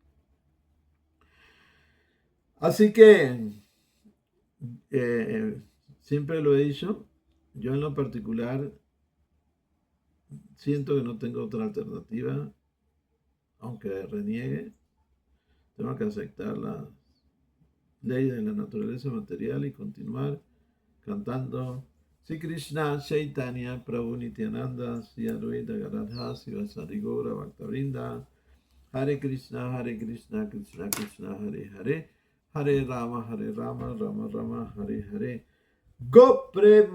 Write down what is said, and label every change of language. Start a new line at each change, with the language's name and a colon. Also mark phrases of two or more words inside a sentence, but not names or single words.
Spanish: Así que, siempre lo he dicho, yo en lo particular siento que no tengo otra alternativa, aunque reniegue, tengo que aceptar las leyes de la naturaleza material y continuar cantando Sri Krishna Chaitanya Prabhu Nityananda Sri Advaita Gadadhar Sivasari Gaura Bhaktavrinda Hare Krishna Krishna Krishna Hare Hare Hare Rama, Rama Rama, Hare Hare.